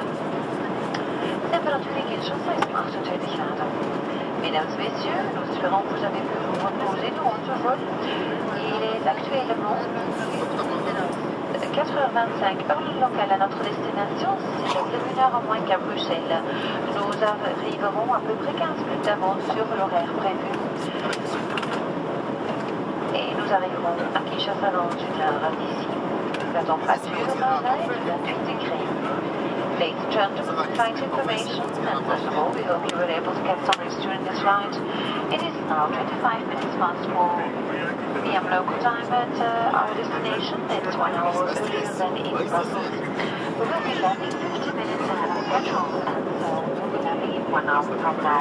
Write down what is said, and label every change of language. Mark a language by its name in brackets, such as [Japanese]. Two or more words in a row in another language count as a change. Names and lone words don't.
[Dutch] De temperatuur in Kinshasa is 28 graden. [French] Mesdames et messieurs, nous espérons que vous avez pu vous reposer durant ce vol. Il est actuellement 4h25 heure locale à notre destination, c'est 1h en moins qu'à Bruxelles. Nous arriverons à peu près 15 minutes d'avance sur l'horaire prévu. Et nous arriverons à Kinshasa dans 1 heure d'ici. La température est de 28 degrés. [English] Ladies and gentlemen, flight information, and first of all, we hope you were able to get some rest during this flight. It is now 25 minutes past 4 p.m. local time at our destination. It's 1 hour earlier than in Brussels. We will be landing 50 minutes ahead of schedule, and so we'll be landing in 1 hour from now.